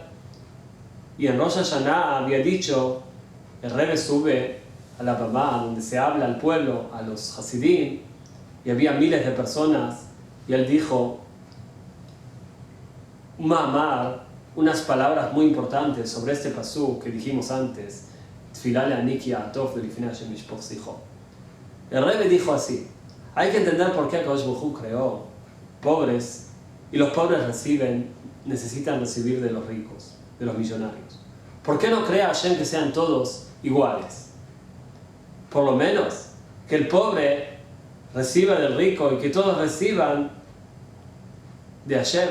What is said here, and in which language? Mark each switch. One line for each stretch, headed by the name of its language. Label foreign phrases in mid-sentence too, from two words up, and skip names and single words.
Spanish: Y en Rosh Hashanah había dicho, el Rebbe sube a la Bamá, donde se habla al pueblo, a los Hasidim, y había miles de personas, y él dijo unas palabras muy importantes sobre este pasuk que dijimos antes,
Hebrew: תפלה לעני כי יעטף ולפני השם ישפך שיחו.
Spanish: El Rebbe dijo así: hay que entender por qué
Hebrew: הקדוש ברוך הוא
Spanish: creó pobres, y los pobres necesitan recibir de los ricos, de los millonarios. ¿Por qué no crea Hashem que sean todos iguales? Por lo menos que el pobre reciba del rico y que todos reciban de Hashem.